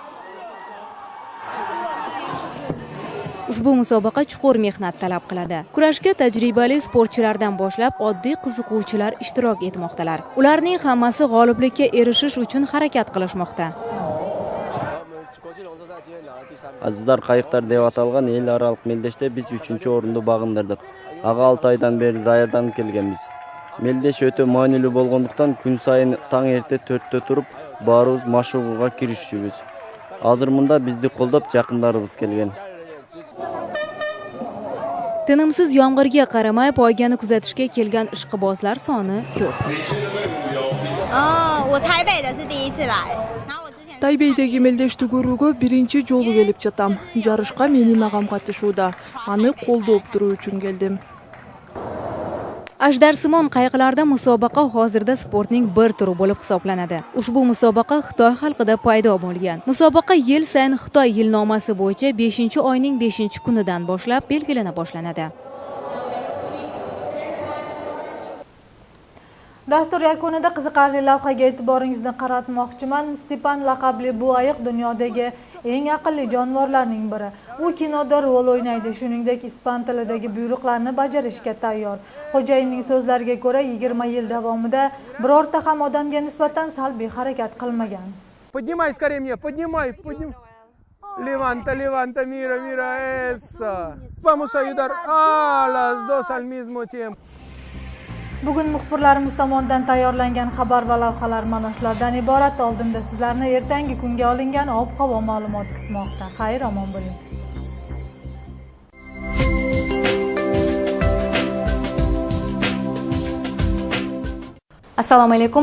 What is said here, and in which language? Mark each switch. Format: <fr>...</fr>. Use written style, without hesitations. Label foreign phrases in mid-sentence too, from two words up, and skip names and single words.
<uz>Ushbu musobaqa chuqur mehnat talab qiladi. Kurashga tajribali sportchilardan boshlab oddiy qiziquvchilar ishtirok etmoqdalar. Ularning hammasi g'oliblikka erishish uchun harakat qilishmoqda. Ajdar qayiqlar deb atalgan</uz> <ky>el aralык мелдеште biz 3-орунду багындырдык. Ага 6 айдан бери даярданып келгенбиз. Мелдеш өтө маанилүү болгондуктан күн сайын таң эрте 4-тө туруп, баарыбыз машыгууга киришүүбүз. Азыр мында бизди колдоп жакындарыбыз келген.</ky> <uz>Tinimsiz yomg'irga qaramay poygani kuzatishga kelgan ishqibozlar soni ko'p.</uz> <ky>Тайбейдеги мелдешти көрүүгө биринчи жолу келип жатам. Жарышка менин агам катышууда. Аны колдоп туруу үчүн келдим.</ky> <uz>Ajdarsimon qayiqlarda musobaqa hozirda sportning bir turi bo'lib hisoblanadi. Ushbu musobaqa Xitoy xalqida paydo bo'lgan. Musobaqa yil sayin Xitoy yilnomasi bo'yicha 5-oyning 5-kunidan boshlab belgilana boshlanadi. Dastur yakunida qiziqarli lavhaga e'tiboringizni qaratmoqchiman. Stepan laqabli bu ayiq dunyodagi eng aqlli jonivorlarning biri. U kinoda rol o'ynaydi, shuningdek ispan tilidagi buyruqlarni bajarishga tayyor. Xo'jayinning so'zlariga ko'ra 20 yil davomida birorta ham odamga nisbatan salbiy harakat qilmagan.</uz> <ru>Поднимай скорее мне, поднимай.</ru> <es>Levanta, mira, eso. Vamos a ayudar a las dos al mismo tiempo.</es> <uz>Bugun muxbirlarimiz tomonidan tayyorlangan xabar va lavhalar mana shulardan iborat. Oldinda sizlarni ertangi kunga olingan ob-havo ma'lumoti kutmoqda. Xayr, omon bo'ling. Assalomu alaykum.</uz>